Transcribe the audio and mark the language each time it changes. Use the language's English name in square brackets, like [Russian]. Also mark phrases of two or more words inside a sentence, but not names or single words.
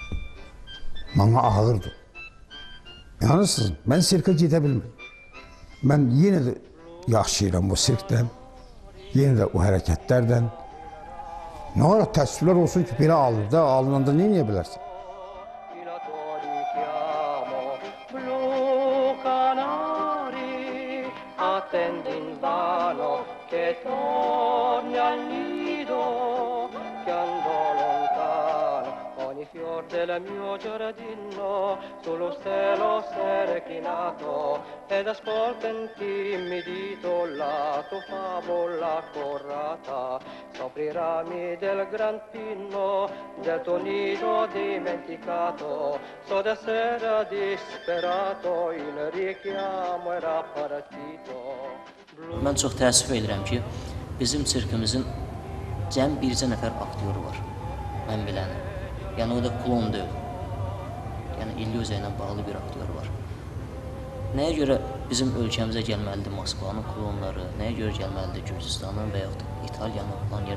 [Azerbaijani] Mənə ağırdı. Yanırsınız, mən sirkə gedə bilmirəm. Mən yenə də yaşayıram o sirkdən, yenə də o hərəkətlərdən. Nə olaraq təəssüflər olsun ki, belə alır da, alınanda nə edə bilərsin? [Italian] Attende invano che torni al nido, che andò lontano ogni ogni fior del mio giardino sullo stelo s'è reclinato ed ascolta intimidito la tua favola corrata sopra i rami del gran pino del tuo nido dimenticato so d'essere disperato il richiamo era partito. [Azerbaijani] Mən çox təəssüf edirəm ki, bizim sirkimizin cəm bircə nəfər aktyoru var, mən bilənim. Yəni o da klon deyil. Yəni illüziya ilə bağlı bir aktyor var. Nəyə görə bizim ölkəmizə gəlməlidir Moskvanın klonları, nəyə görə gəlməlidir Gürcüstanın və yaxud da İtaliyanın falan yer.